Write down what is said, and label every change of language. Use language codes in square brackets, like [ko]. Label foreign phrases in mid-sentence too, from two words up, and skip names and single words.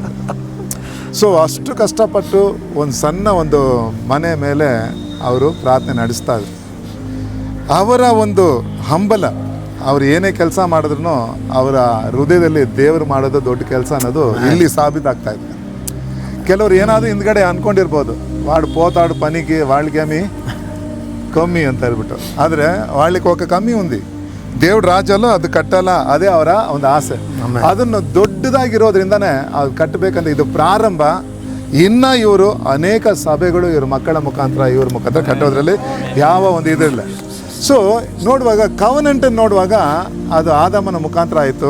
[kn] ಸೊ ಅಷ್ಟು ಕಷ್ಟಪಟ್ಟು ಒಂದು ಸಣ್ಣ ಒಂದು ಮನೆ ಮೇಲೆ ಅವರು ಪ್ರಾರ್ಥನೆ ನಡೆಸ್ತಾ ಇದ್ರು. ಅವರ ಒಂದು ಹಂಬಲ, ಅವ್ರು ಏನೇ ಕೆಲಸ ಮಾಡಿದ್ರು ಅವರ ಹೃದಯದಲ್ಲಿ ದೇವರು ಮಾಡೋದು ದೊಡ್ಡ ಕೆಲಸ ಅನ್ನೋದು ಇಲ್ಲಿ ಸಾಬೀತಾಗ್ತಾ ಇದೆ. ಕೆಲವರು ಏನಾದರೂ ಹಿಂದ್ಗಡೆ ಅಂದ್ಕೊಂಡಿರ್ಬೋದು, [te] వాడు పోతాడు పనికి వాళ్ళకేమి కమ్మి [kn] ಅಂತ ಹೇಳ್ಬಿಟ್ಟು. ಆದರೆ [te] వాళ్ళకి ఒక కమ్మి ఉంది, దేవుడు రాజ్యాల్లో [kn] ಅದು ಕಟ್ಟಲ್ಲ, ಅದೇ ಅವರ ಒಂದು ಆಸೆ. ಅದನ್ನು ದೊಡ್ಡದಾಗಿರೋದ್ರಿಂದನೇ ಅದು ಕಟ್ಟಬೇಕಂತ ಇದು ಪ್ರಾರಂಭ. ಇನ್ನು ಇವರು ಅನೇಕ ಸಭೆಗಳು ಇವ್ರ ಮಕ್ಕಳ ಮುಖಾಂತರ ಇವ್ರ ಮುಖಾಂತರ ಕಟ್ಟೋದ್ರಲ್ಲಿ ಯಾವ ಒಂದು ಇದಿಲ್ಲ. ಸೊ ನೋಡುವಾಗ ಕವನೆಂಟನ್ನು ನೋಡುವಾಗ ಅದು ಆದಾಮನ ಮುಖಾಂತರ ಆಯಿತು.